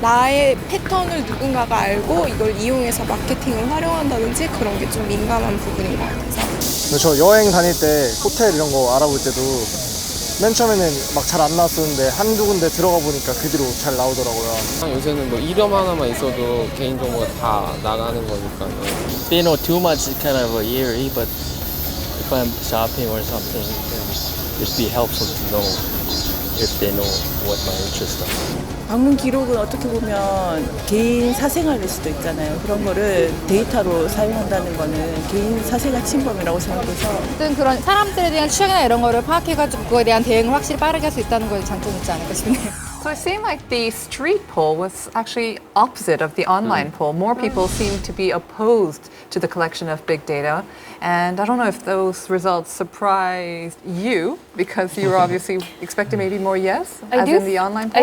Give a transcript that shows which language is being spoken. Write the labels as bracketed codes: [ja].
[ko] 나의 패턴을 누군가가 알고 이걸 이용해서 마케팅을 활용한다든지 그런 게 좀 민감한 부분인 것 같아서. 근데 저 여행 다닐 때 호텔 이런 거 알아볼 때도 맨 처음에는 막 잘 안 나왔었는데 한두 군데 들어가 보니까 그 뒤로 잘 나오더라고요. 요새는 뭐 이름 하나만 있어도 개인정보가 다 나가는 거니까. [en] They know too much is kind of eerie, but if I'm shopping or something, then it'd be helpful to know if they know what my interests are. [ko] 방문 기록은 어떻게 보면 개인 사생활일 수도 있잖아요. 그런 거를 데이터로 사용한다는 거는 개인 사생활 침범이라고 생각해서 어떤 그런 사람들에 대한 취향이나 이런 거를 파악해가지고 그거에 대한 대응을 확실히 빠르게 할 수 있다는 거에 장점이 있지 않을까 싶네요. [en] So it seemed like the street poll was actually opposite of the online poll. More people seemed to be opposed to the collection of big data. And I don't know if those results surprised you, because you were obviously expecting maybe more yes, as in the online poll.